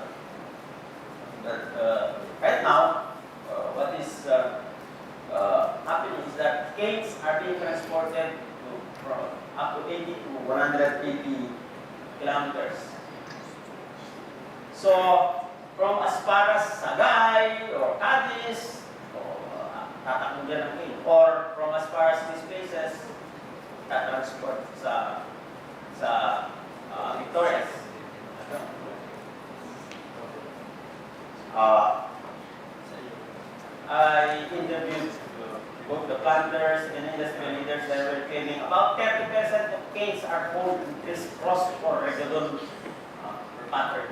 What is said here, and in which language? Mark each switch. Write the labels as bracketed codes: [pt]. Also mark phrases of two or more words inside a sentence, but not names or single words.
[en] But right now, what is happening is that canes are being transported from up to 80 to 180 kilometers. So, from as far as Sagay or Cadiz, [tl] tatakbo dyan ang [en] cane, or from as far as these places, transport sa Victorias. I interviewed both the planters and industry leaders that were claiming about 30% of canes are pulled in criss-cross or regular pattern.